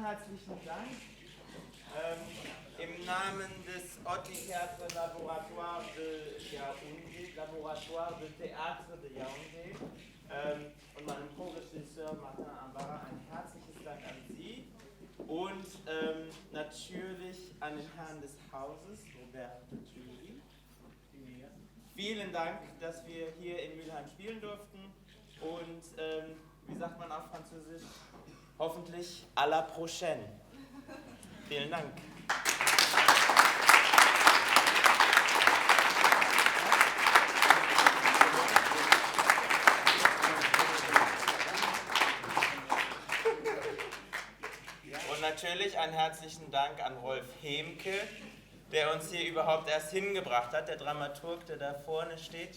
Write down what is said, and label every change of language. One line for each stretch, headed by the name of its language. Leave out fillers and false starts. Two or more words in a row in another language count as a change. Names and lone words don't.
German: herzlichen Dank. Im Namen des Otni-Théâtre Laboratoire de Yaoundé, Laboratoire de Théâtre de Yaoundé und meinem Co-Regisseur Martin Ambara ein herzliches Dank an Sie und natürlich an den Herrn des Hauses, Robert Thury. Vielen Dank, dass wir hier in Mülheim spielen durften und wie sagt man auf Französisch?
French: Hoffentlich à la prochaine.
German: Vielen Dank. Und natürlich einen herzlichen Dank an Rolf Hemke, der uns hier überhaupt erst hingebracht hat, der Dramaturg, der da vorne steht.